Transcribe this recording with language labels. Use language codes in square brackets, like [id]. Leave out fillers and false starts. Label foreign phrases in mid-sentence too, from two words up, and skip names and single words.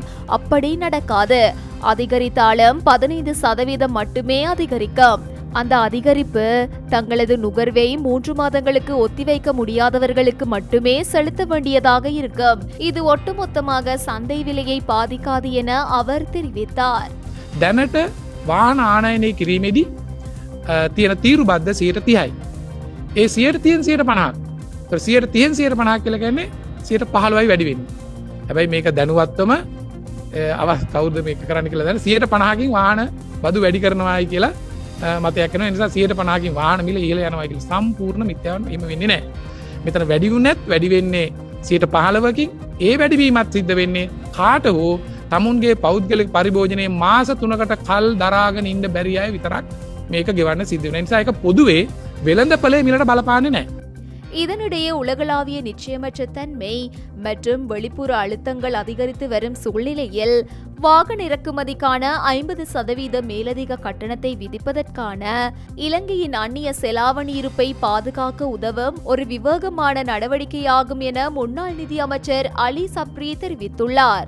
[ta] அப்படி நடக்காது. அதிகரித்தாலும் 15% மட்டுமே அதிகரிக்கும். அந்த அதிகரிப்பு தங்களது நுகர்வை 3 மாதங்களுக்கு ஒத்திவைக்க முடியாதவர்களுக்கு மட்டுமே செலுத்த வேண்டியதாக இருக்கும். இது ஒட்டுமொத்தமாக சந்தை விலையை பாதிக்காது என அவர் தெரிவித்தார். [si] දැනට වාහන ආනයනය කිරීමේදී තියෙන තීරු බද්ධ 30%යි. ඒ 150%. 150% කියලා කියන්නේ 15%යි වැඩි වෙන්නේ. හැබැයි මේක දැනුවත්වම කවුද මේක කරන්න කියලා දැන 150කින් වාහන බදු වැඩි කරනවායි කියලා මතයක් කරනවා. ඒ නිසා 150කින් වාහන මිල ඉහළ යනවා කියලා සම්පූර්ණ මිත්‍යාවක් එහෙම වෙන්නේ නැහැ. මෙතන වැඩි වුණත් වැඩි වෙන්නේ 15%කින්. ඒ වැඩිවීමත් සිද්ධ වෙන්නේ කාට හෝ තමුන්ගේ පෞද්ගලික පරිභෝජනයේ මාස 3කට කල් දරාගෙන ඉන්න බැරි අය විතරක් මේක ගෙවන්න සිද්ධ වෙනවා. ඒ නිසා ඒක පොදුවේ වෙළඳපොලේ මිලට බලපාන්නේ නැහැ. [ta] இதனிடையே உலகளாவிய நிச்சயமற்ற தன்மை மற்றும் வெளிப்புற அழுத்தங்கள் அதிகரித்து வரும் சூழ்நிலையில் வாகன இறக்குமதிக்கான 50% மேலதிக கட்டணத்தை விதிப்பதற்கான இலங்கையின் அந்நிய செலாவணி இருப்பை பாதுகாக்க உதவும் ஒரு விவேகமான நடவடிக்கையாகும் என முன்னாள் நிதி அமைச்சர் அலி சப்ரி தெரிவித்துள்ளார்.